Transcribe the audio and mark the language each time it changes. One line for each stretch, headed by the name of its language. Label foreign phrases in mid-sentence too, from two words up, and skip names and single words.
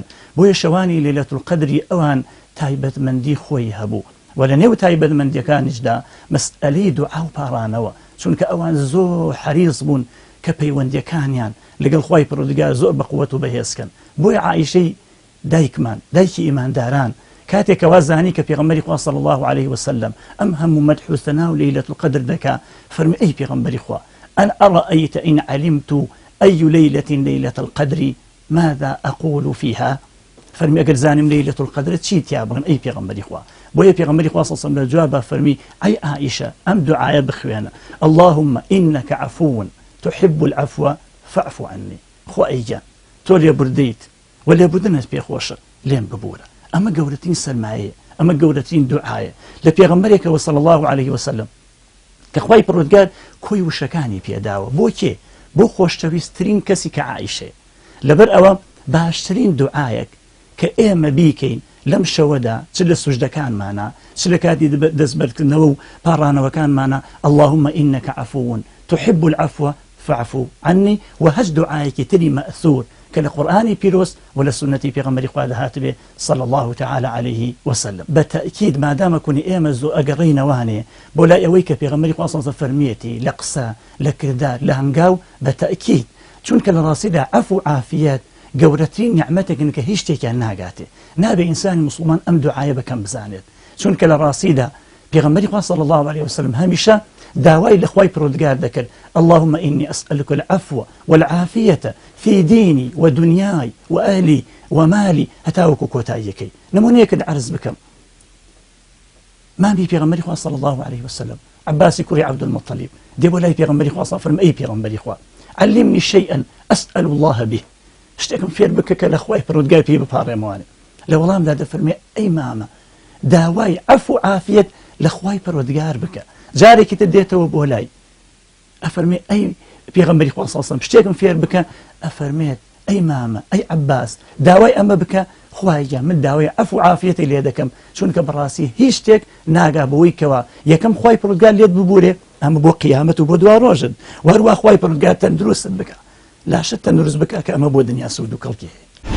Central Kurdish: بۆیە شەوانی لەیلەتول القەدری ئەوان تایبەتمەندی خۆی هەبوو و لە نێو تایبەتمەندیەکانیشدا مەسئەلەی دوعا و پاڕانەوە، چونکە ئەوان زۆر حەریص بوون کە پەیوەندیەکانیان لەگەڵ خوای پەروەردگار زۆر بەقووەت و بەهێزکەن. بۆیە عائیشەی دایکمان، دایکی ئیمانداران، کاتێکەوە زانی کە پێغەمبەری خوا
Arabic: صلی الله عليه وسلم
Central Kurdish: ئەم هەموو مەدح و ثەنا و لەیلەتول القەدر دەکا، فەرمی ئەی پێغەمبەری خوا
Arabic: ئەن ئەڕەئەیتە ئین عەلیمت ئەی لەیلەة لەیلەة القەدر ماذا أقول فيها؟
Central Kurdish: فەرمی ئەگەر زانیم لەیلەتول القەدر چی تیا بڵێم ئەی پێغەمبەری خوا. بۆیە پێغەمبەری خوا
Arabic: صلی الله عليه وسلم
Central Kurdish: لە جوابا فەرمی ئەی عائیشە ئەم دوعایە بخوێنە،
Arabic: اللهم إنك عفو تحب العفو فاعف عني.
Central Kurdish: خوا ئەیگیان تۆ لێبوردەیت و لێبوردنت پێخۆشە، لێم ببوورە. ئەمە گەورەترین سەرمایە، ئەمە گەورەترین دوعایە لە پێغەمبەرێکەوە
Arabic: صلی الله عليه وسلم
Central Kurdish: کە خوای پەروەردگار کۆی وشەکانی پێداوە. بۆ کێ؟ بۆ خۆشەویستترین کەسی کە عائیشەیە. لەبەر ئەوە باشترین دوعایەک کە ئێمە بیکەین لەم شەوەدا، چ لە سوژدەکانمانە چ لە کاتی دەستبەرکردنەوە و پاڕانەوەکانمانە،
Arabic: اللهم إنك عفو تحب العفو فاعف عني.
Central Kurdish: و هەج دوعایەکی تری مەئثور کە لە قورئانی پیرۆست و لە سنەتی پێغەمبەری خوا دەهاتبێ
Arabic: صلی الله تعالی عليه وسلم.
Central Kurdish: بەتەئکید مادامە کونی ئێمە زۆر ئەگەڕینەوانێ بۆ لای ئەوەی کە پێغەمبەری خوا
Arabic: صلی الله عليه وسلم
Central Kurdish: فەرمیەتی لە قسە، لە کردار، لە هەنگاو، بەتەئکید چونکە لە ڕاستیدا عەفو و عافیەت گەورەترین نیعمەتێکن کە هیچ شتێکیان ناگاتێ. نابێ ئینسانی مسلمان ئەم دوعایە بەکەم بزانێت، چونکە لە ڕاستیدا پێغەمبەری خوا
Arabic: صلی الله عليه وسلم
Central Kurdish: هەمیشە داوای لە خوای پەروەردگار دەکرد،
Arabic: اللهم إني أسألك العفو والعافية في ديني ودنياي وأهلي ومالي
Central Kurdish: هەتاوەکو کۆتاییەکەی. نمونەیەکت عەرز بکەم. مامی پێغەمبەری خوا
Arabic: صلی الله عليه وسلم
Central Kurdish: عباسی کوڕی عەبدولمەطەلیب دێ بۆ لای پێغەمبەری خوا فەرمێ ئەی پێغەمبەری خوا
Arabic: علمني شيئا أسأل الله به،
Central Kurdish: شتێکم فێر بکە کە لە خوای پەروەردگار پێی بپاڕێمەوانێ. لە وەڵامدا دەفەرمێ ئەی مامە داوای عەفو و عافیەت لە خوای پەروەردگار بکە. جارێکی تر دێتەوە بۆ لای ئەفەرمێ ئەی پێغەمبەری خوا
Arabic: صلی الله عليه وسلم
Central Kurdish: شتێکم فێر بکە، ئەفەرمێت ئەی مامە ئەی عەباس داوای ئەمە بکە، خوایە من داوای عەفو و عافیەتی لێ دەکەم، چونکە بەڕاستی هیچ شتێک ناگا بەوەی کەوا یەکەم خوای پەروەردگار لێت ببوورێ، ئەمە بۆ قیامەت و بۆ دوا ڕۆژت، و هەروە خوای پەروەردگار تەندروستت بکە، لاشت تەندروست بکە کە ئەمە بۆ دنیا سوود و کەڵکی هەیە.